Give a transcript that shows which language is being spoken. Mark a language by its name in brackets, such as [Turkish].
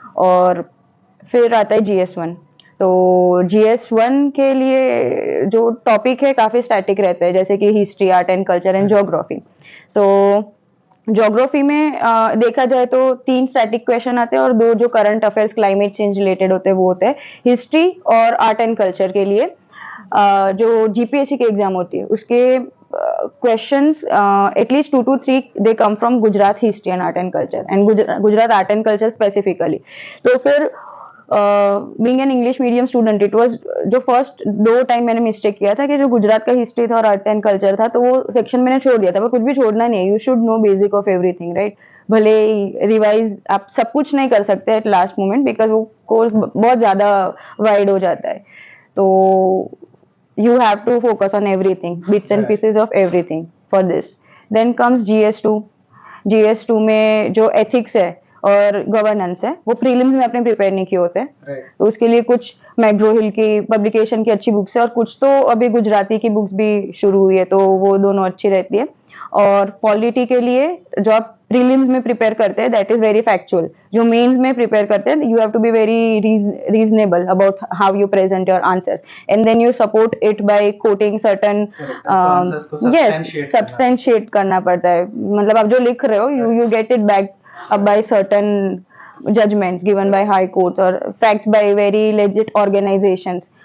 [Hindi] और फिर आता है GS1. तो GS1 के लिए जो टॉपिक है काफी स्टैटिक रहता है, जैसे कि history, art and culture and geography. So geography में देखा जाए तो 3 स्टैटिक क्वेश्चन आते हैं और 2 जो current affairs climate change related होते हैं वो होते हैं. हिस्ट्री और आर्ट एंड कल्चर के लिए जो GPSC के एग्जाम होती है उसके [English] questions at least 2 to 3 they come from Gujarat history and art and culture and Gujarat art and culture specifically. [Hindi] तो फिर [English] being an English medium student it was [Hindi] जो फर्स्ट 2 टाइम मैंने मिस्टेक किया था कि जो गुजरात का हिस्ट्री था और आर्ट एंड कल्चर था तो वो सेक्शन मैंने छोड़ दिया था. पर कुछ भी छोड़ना नहीं है, [English] You should know basic of everything, right. [Hindi] भले रिवाइज आप सब कुछ नहीं कर सकते [English] at last moment because [Hindi] वो कोर्स बहुत ज्यादा वाइड हो जाता है. [English] तो you have to focus on everything, bits and pieces of everything for this. Then comes GS2. [Hindi] GS2 में जो ethics है और गवर्नेंस है वो प्रीलिम्स में आपने प्रिपेयर नहीं किए होते हैं. तो उसके लिए कुछ मैग्रो हिल की पब्लिकेशन की अच्छी बुक्स है और कुछ तो अभी गुजराती की बुक्स भी शुरू हुई है, तो वो दोनों अच्छी रहती है. और पॉलिटी के लिए जो आप प्रीलिम्स में प्रिपेयर करते हैं [English] that is very factual, [Hindi] जो मेंस में प्रिपेयर करते हैं [English] you have to be very reasonable about how you present your answers and then you support it by quoting certain, yes [Hindi] substantiate करना पड़ता है, मतलब आप जो लिख रहे हो [English] You get it back by certain judgments given by high courts or facts by very legit organizations.